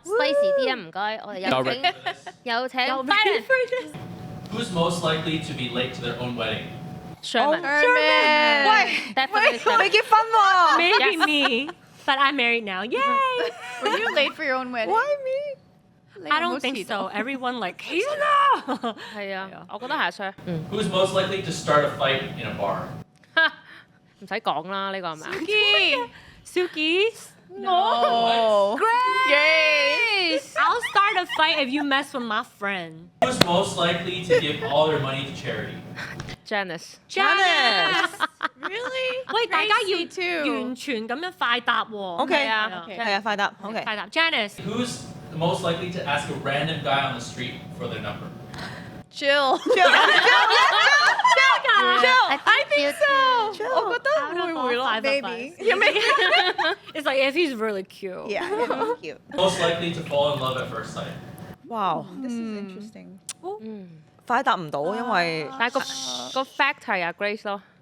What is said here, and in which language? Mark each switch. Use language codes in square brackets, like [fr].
[yue] spicy 啲啊，唔該，我哋有請 Byron [en] Who's most likely to be late to their own wedding? Sherman。 [yue] 喂， [en] Definitely [yue] 未結婚喎 [en] Maybe me, but I'm married now. Yay! Were you late for your own wedding? Why me？ I don't think so. Everyone like [yue] 起身啦。係啊，我覺得係阿 Sir。 [en] Who's most likely to start a fight in a bar? [yue] 唔使講啦，呢個係咪啊？ Suki, [en] No. Grace。 I'll start a fight if you mess with my friend. Who's most likely to give all their money to charity? Janice。 Janice. Really? [yue] 喂，大家 [en] Gracie too. [yue] 要完全咁樣快答喎。 [en] OK [yue] 係啊係啊，快答 OK。快答 Janice。 [en] Who's the most likely to ask a random guy on the street for their number? Jill. I think so。 [yue] 我覺得會會咯 [en] Five of ，maybe. us. It's like if he's really cute. Yeah. Cute. Most likely to fall in love at first sight? [yue] 哇， [en] This is interesting. [yue] 快答唔到，因為但係個 fact 係阿 Grace 咯。